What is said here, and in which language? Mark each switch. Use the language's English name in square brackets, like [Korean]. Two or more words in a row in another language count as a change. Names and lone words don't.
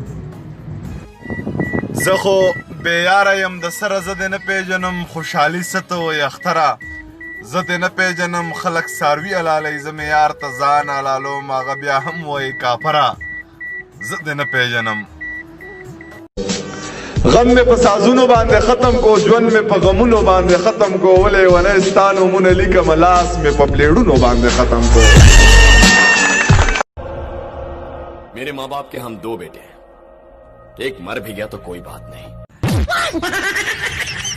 [Pashto] زه خو بېیاره یم د سره زه دې نه پېژنم خوشحالي څه ته وایي اختره زه دې نه پېژنم خلک څاروي حلالوي زه مې یار ته ځان حلالوم هغه بیا هم وایي کافره زه دې نه پېژنم غم میں په سازونو باندې ختم کو ژوند میں په غمونو باندې ختم کو ولې ونه ستا نومونه لیکم لاس میں په پلیړونو باندې ختم کو [Urdu] میرے ماں باپ کے ہم 2 بیٹے ہیں ایک مر بھی گیا تو کوئی بات نہیں